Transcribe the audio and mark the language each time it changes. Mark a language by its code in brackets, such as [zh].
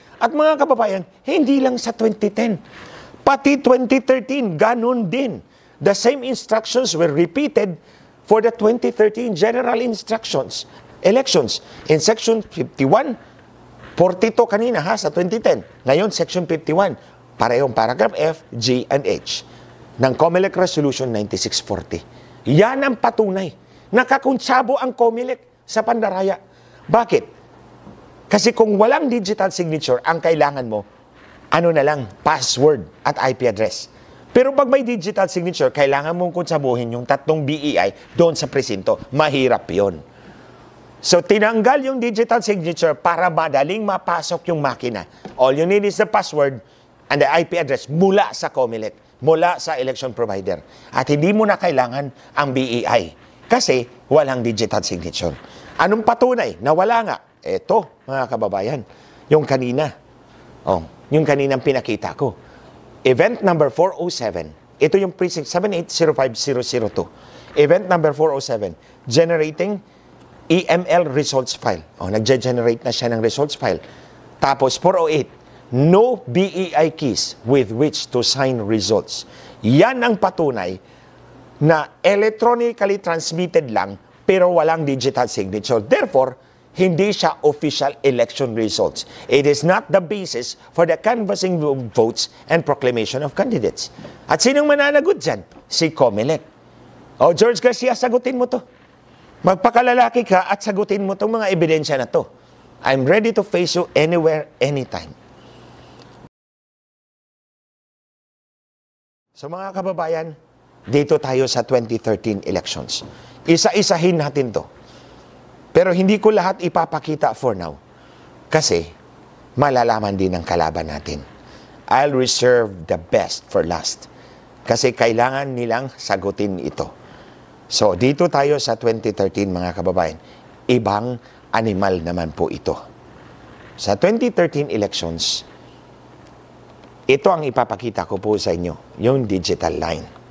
[tl] At mga kababayan, hindi lang sa 2010. Pati 2013, ganun din. [en] The same instructions were repeated for the 2013 general instructions, elections. [tl] In Section 51, 42 kanina ha, sa 2010. Ngayon, Section 51. Parehong paragraph F, G, and H ng Comelec Resolution 9640. Yan ang patunay. Nakakuntsabo ang Comelec sa Pandaraya. Bakit? Kasi kung walang digital signature, ang kailangan mo, ano na lang, password at IP address. Pero pag may digital signature, kailangan mong kuntsabuhin yung tatlong BEI doon sa presinto. Mahirap yon. So, tinanggal yung digital signature para madaling mapasok yung makina. [en] All you need is the password and the IP address [tl] mula sa Comelec, mula sa election provider. At hindi mo na kailangan ang BEI kasi walang digital signature. Anong patunay na wala nga? Eto, mga kababayan, yung kanina. Yung kaninang pinakita ko. Event number 407. Ito yung precinct 7805002. Event number 407. [en] Generating EML results file. [tl] Nagge-generate na siya ng results file. [en] Tapos 408, no BEI keys with which to sign results. [tl] Yan ang patunay na [en] electronically transmitted [tl] lang pero walang digital signature. [en] Therefore, [tl] hindi siya [en] official election results. It is not the basis for the canvassing of votes and proclamation of candidates. [tl] At sinong mananagot dyan? Si Comelec. George Garcia, sagutin mo to. Magpakalalaki ka at sagutin mo itong mga ebidensya na to. [en] I'm ready to face you anywhere, anytime. [tl] So mga kababayan, dito tayo sa 2013 elections. Isa-isahin natin to. Pero hindi ko lahat ipapakita [en] for now. [tl] Kasi malalaman din ang kalaban natin. [en] I'll reserve the best for last. [tl] Kasi kailangan nilang sagutin ito. So, dito tayo sa 2013, mga kababayan. Ibang animal naman po ito. Sa 2013 elections, ito ang ipapakita ko po sa inyo, yung digital line.